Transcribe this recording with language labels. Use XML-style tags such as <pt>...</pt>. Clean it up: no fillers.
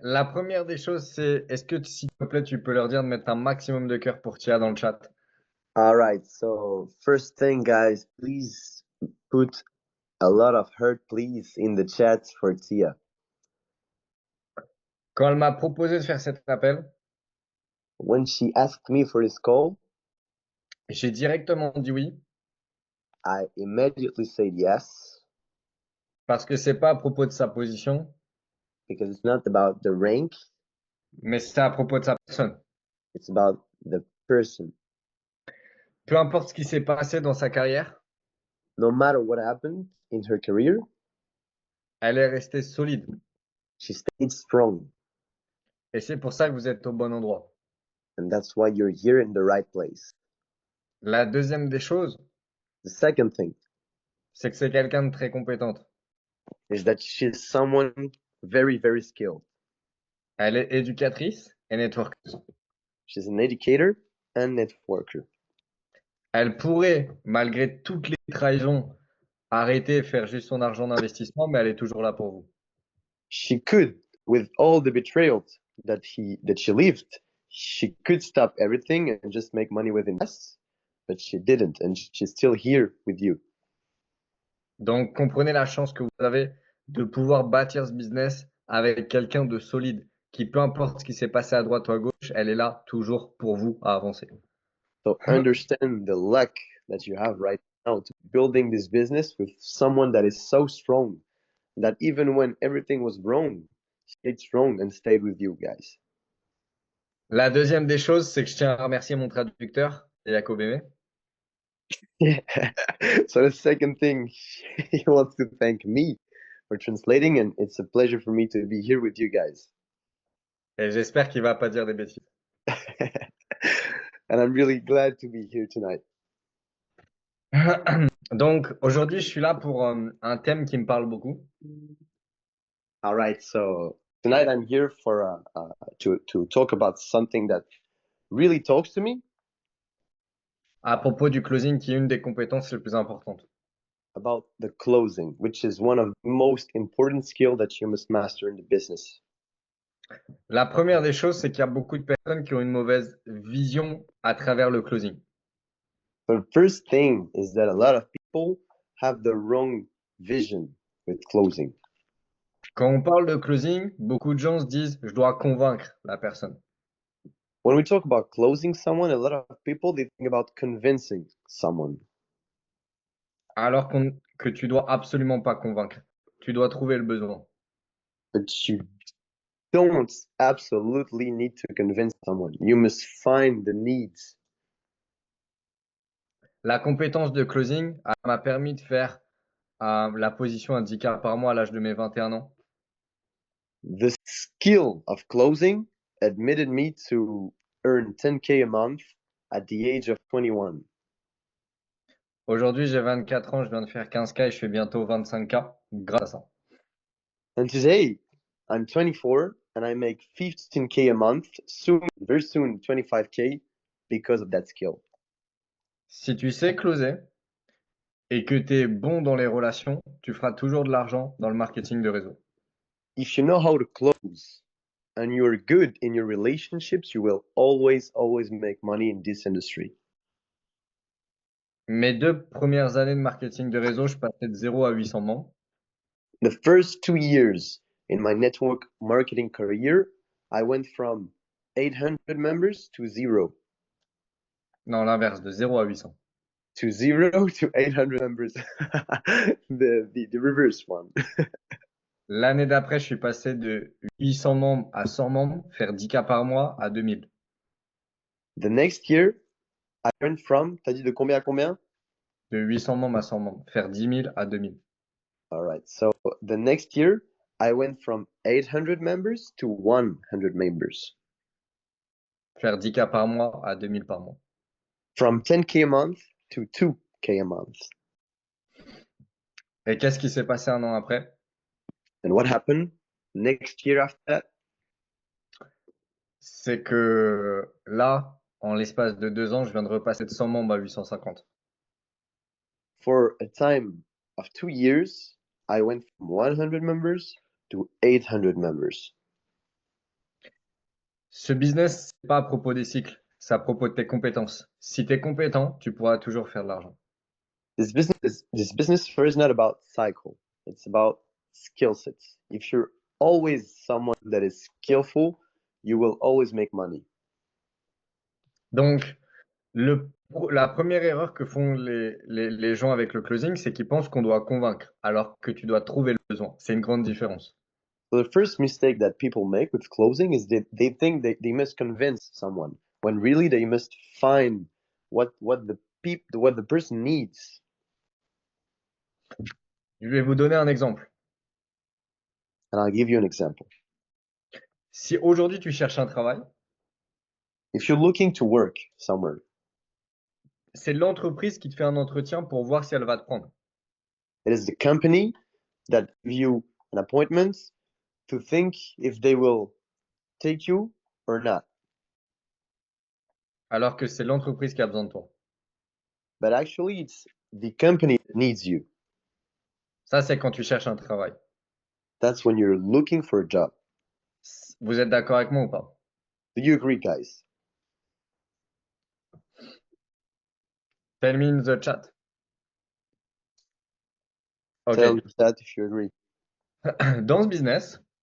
<fr>La première des choses, c'est est-ce que, s'il te plaît, tu peux leur dire de mettre un maximum de cœur pour Tia dans le chat?</fr> <en>All right, so first thing, guys, please put a lot of heart, please, in the chat for Tia.</en> <fr>Quand elle m'a proposé de faire cet appel,</fr> <en>When she asked me for this call,</en> <fr>j'ai directement dit oui,</fr> <en>I immediately said yes,</en> <fr>parce que c'est pas à propos de sa position,</fr> <en>because it's not about the rank,</en> <fr>mais c'est à propos de sa personne.</fr> <en>it's about the person.</en> <fr>Peu importe ce qui s'est passé dans sa carrière,</fr> <en>No matter what happened in her career,</en> <fr>elle est restée solide.</fr> <en>she stayed strong,</en> <fr>Et c'est pour ça que vous êtes au bon endroit.</fr> <en>and that's why you're here in the right place.</en> <fr>La deuxième des choses,</fr> <en>The second thing</en> <fr>c'est que c'est quelqu'un de très compétente.</fr> <en>is that she's someone very, very skilled.</en> <fr>Elle est éducatrice et networkeuse.</fr> <en>She's an educator and networker.</en> <fr>Elle pourrait, malgré toutes les trahisons, arrêter et faire juste son argent d'investissement, mais elle est toujours là pour vous.</fr> <en>She could, with all the betrayals that she lived, she could stop everything and just make money with invest, but she didn't, and she's still here with you.</en> <fr>Donc, comprenez la chance que vous avez de pouvoir bâtir ce business avec quelqu'un de solide, qui, peu importe ce qui s'est passé à droite ou à gauche, elle est là toujours pour vous à avancer.</fr> <en>So understand the luck that you have right now to building this business with someone that is so strong that even when everything was wrong, stayed strong and stayed with you guys.</en> <fr>La deuxième des choses, c'est que je tiens à remercier mon traducteur, Jacob Aimé.</fr> <en>So the second thing, he wants to thank me for translating, and it's a pleasure for me to be here with you guys.</en> <fr>Et j'espère qu'il va pas dire des bêtises.</fr> <en>And I'm really glad to be here tonight.</en> <fr>Donc, aujourd'hui, je suis là pour un thème qui me parle beaucoup.</fr> <en>All right, so tonight I'm here for to talk about something that really talks to me,</en> <fr>À propos du closing, qui est une des compétences les plus importantes.</fr> <en>about the closing, which is one of the most important skill that you must master in the business.</en> <fr>La première des choses, c'est qu'il y a beaucoup de personnes qui ont une mauvaise vision à travers le closing.</fr> <en>The first thing is that a lot of people have the wrong vision with closing.</en> <fr>Quand on parle de closing, beaucoup de gens se disent, je dois convaincre la personne.</fr> <en>When we talk about closing someone, a lot of people they think about convincing someone.</en> <fr>Alors que tu dois absolument pas convaincre. Tu dois trouver le besoin.</fr> <en>But you don't absolutely need to convince someone. You must find the needs.</en> <fr>La compétence de closing m'a permis de faire la position à 10K par mois à l'âge de mes 21 ans.</fr> <en>The skill of closing admitted me to earn 10K a month at the age of 21.</en> <fr>Aujourd'hui, j'ai 24 ans, je viens de faire 15K et je fais bientôt 25K grâce à ça.</fr> <en>And today, I'm 24 and I make 15K a month, soon, very soon, 25K because of that skill.</en> <fr>Si tu sais closer et que tu es bon dans les relations, tu feras toujours de l'argent dans le marketing de réseau.</fr> <en>If you know how to close and you're good in your relationships, you will always, always make money in this industry.</en> <fr>Mes 2 premières années de marketing de réseau, je passais de 0 à 800 membres.</fr> <en>The first 2 years in my network marketing career, I went from 800 members to zero.</en> <fr>Non, l'inverse, de 0 à 800.</fr> <en>To zero to 800 members. the reverse one.</en> <fr>L'année d'après, je suis passé de 800 membres à 100 membres, faire 10K par mois à 2000.</fr> <en>The next year, I went from,</en> <fr>t'as dit de combien à combien? De 800 membres à 100 membres, faire 10 000 à 2000.</fr> <en>All right. So the next year, I went from 800 members to 100 members.</en> <fr>Faire 10K par mois à 2000 par mois.</fr> <en>From 10K a month to 2K a month.</en> <fr>Et qu'est-ce qui s'est passé un an après?</fr> <en>And what happened next year after that?</en> <fr>C'est que là, en l'espace de 2 ans, je viens de repasser de 100 membres à 850.</fr> <en>For a time of 2 years, I went from 100 members to 800 members.</en> <fr>Ce business, c'est pas à propos des cycles, c'est à propos de tes compétences. Si tu es compétent, tu pourras toujours faire de l'argent.</fr> <en>This business here is not about cycle. It's about skill sets. If you're always someone that is skillful, you will always make money.</en> <fr>Donc, la première erreur que font les gens avec le closing, c'est qu'ils pensent qu'on doit convaincre, alors que tu dois trouver le besoin. C'est une grande différence.</fr> <en>So the first mistake that people make with closing is that they think they must convince someone when really they must find what the person needs.</en> <fr>Je vais vous donner un exemple.</fr> <en>And I'll give you an example.</en> <fr>Si aujourd'hui tu cherches un travail,</fr> <en>If you're looking to work somewhere,</en> <fr>c'est l'entreprise qui te fait un entretien pour voir si elle va te prendre.</fr> <en>it is the company that give you an appointment to think if they will take you or not.</en> <fr>Alors que c'est l'entreprise qui a besoin de toi.</fr> <en>But actually, it's the company that needs you.</en> <fr>Ça, c'est quand tu cherches un travail.</fr> <en>That's when you're looking for a job.</en> <fr>Vous êtes d'accord avec moi ou pas?</fr> <en>Do you agree, guys? Tell me in the chat. Tell Ok. me that if you agree.</en> <fr>Dans ce business,</fr>